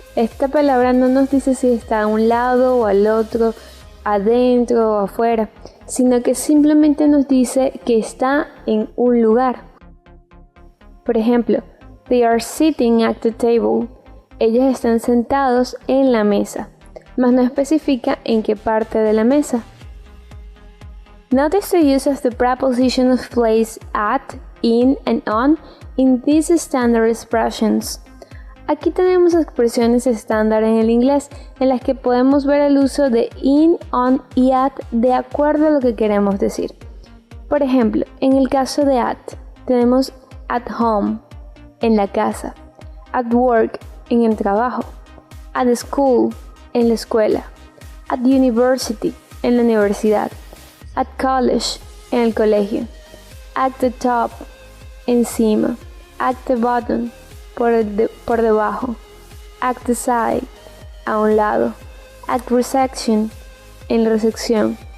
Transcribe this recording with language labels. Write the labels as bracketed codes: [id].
[es] Esta palabra no nos dice si está a un lado o al otro, adentro o afuera, sino que simplemente nos dice que está en un lugar. Por ejemplo, [en] they are sitting at the table. [es] Ellos están sentados en la mesa, mas no especifica en qué parte de la mesa. [en] Notice the use of the preposition of place, at, in, and on in these standard expressions. [es] Aquí tenemos expresiones estándar en el inglés en las que podemos ver el uso de in, on y at de acuerdo a lo que queremos decir. Por ejemplo, en el caso de at, tenemos at home, en la casa, at work, en el trabajo, at school, en la escuela, at university, en la universidad, at college, en el colegio, at the top, encima, at the bottom, por debajo, at the side, a un lado, at reception, en la recepción.